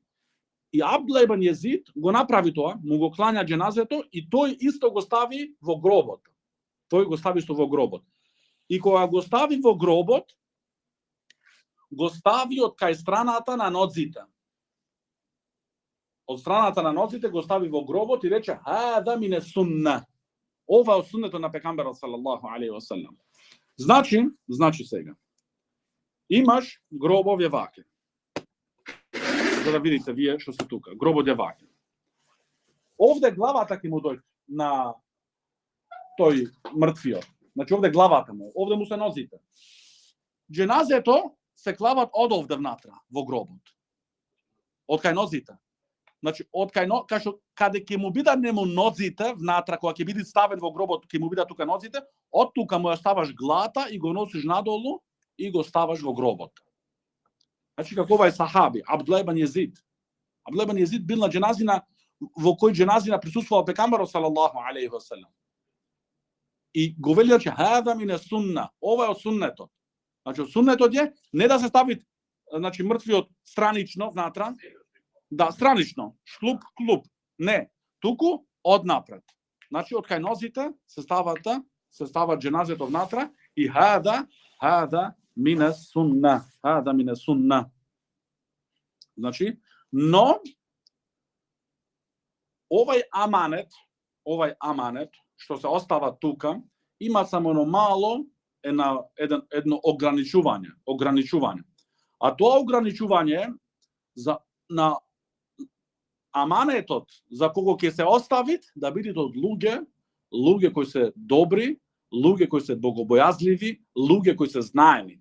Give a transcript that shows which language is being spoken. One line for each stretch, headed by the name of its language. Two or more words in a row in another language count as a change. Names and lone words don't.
Macedonian: И Абдулла ибн Језид го направи тоа, му го клања џеназето и тој исто го стави во гробот. И кога го стави во гробот, го стави од кај страната на ноците. Од страната на ноците го стави во гробот и рече
Arabic: هذا من السنة.
Macedonian: Ова е суннето на пегамберот
Arabic: صلى الله عليه وسلم.
Macedonian: Значи сега. Имаш гробови ваке. За да видите вие што се тука. Гробот е ваке. Овде главата ќе му дојде на тој мртвиот. Значи овде главата му, овде му се нозите. Џеназето се клават од овде внатра во гробот. Од кај нозите. Значи од каде ќе му бидат нему нозите внатра, кога ќе биде ставен во гробот, ќе му бидат тука нозите, од тука му ја ставаш глата и го носиш надолу и го ставаш во гробот. Значи како овај сахаби, Абдулла ибн Језид. Абдулла ибн Језид бил на џеназина во кој џеназина присуствувал пегамберот
Arabic: صلى الله عليه وسلم.
Macedonian: И го вели че
Arabic: هذا من السنة,
Macedonian: ова е од суннетот. Значи од суннетот е не да се стави значи мртвиот странично внатра, да, странично, шлуп, клуп, не, туку однапред. Значи од кај нозите се става дженазето внатра и
Arabic: هذا من السنة,
Macedonian: Значи, но овај аманет што се остава тука има само едно мало едно ограничување. А тоа ограничување на аманетот за кого ќе се оставит да бидат од луѓе кои се добри, луѓе кои се богобојазливи, луѓе кои се знаени.